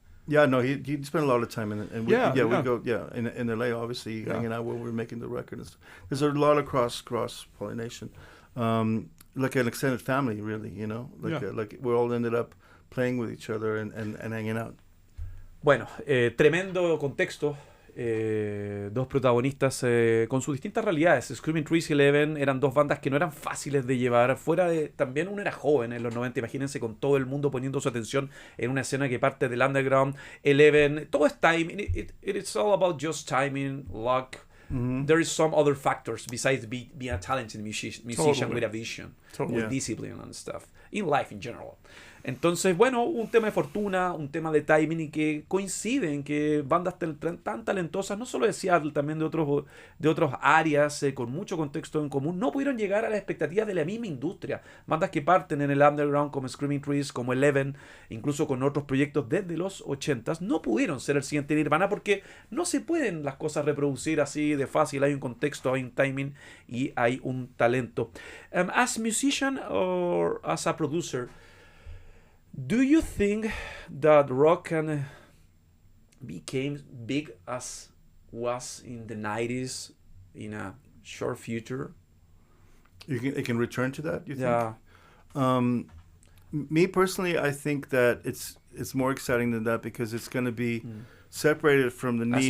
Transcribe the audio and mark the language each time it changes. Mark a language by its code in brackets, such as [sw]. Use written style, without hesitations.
[en] Yeah, no, he spent a lot of time in we go in LA, obviously hanging out when we were making the record. There's a lot of cross pollination, like an extended family, really. Like we all ended up playing with each other and hanging out. [es] Bueno, tremendo contexto. Dos protagonistas con sus distintas realidades. Screaming Trees y Eleven eran dos bandas que no eran fáciles de llevar. Fuera de. También uno era joven en los 90. Imagínense con todo el mundo poniendo su atención en una escena que parte del underground. Eleven, todo es timing. [en] It's all about just timing, luck. Mm-hmm. There is some other factors besides being a talented musician with a vision, with discipline and stuff. In life in general. [es] Entonces, bueno, un tema de fortuna, un tema de timing y que coinciden que bandas tan talentosas, no solo de Seattle, también de otras áreas con mucho contexto en común, no pudieron llegar a las expectativas de la misma industria. Bandas que parten en el underground como Screaming Trees, como Eleven, incluso con otros proyectos desde los 80s, no pudieron ser el siguiente Nirvana porque no se pueden las cosas reproducir así de fácil. Hay un contexto, hay un timing y hay un talento. [en] As musician or as a producer, do you think that rock can become big as was in the 90s in a short future? It can return to that, you think? Me personally, I think that it's more exciting than that because it's going to be separated from the need.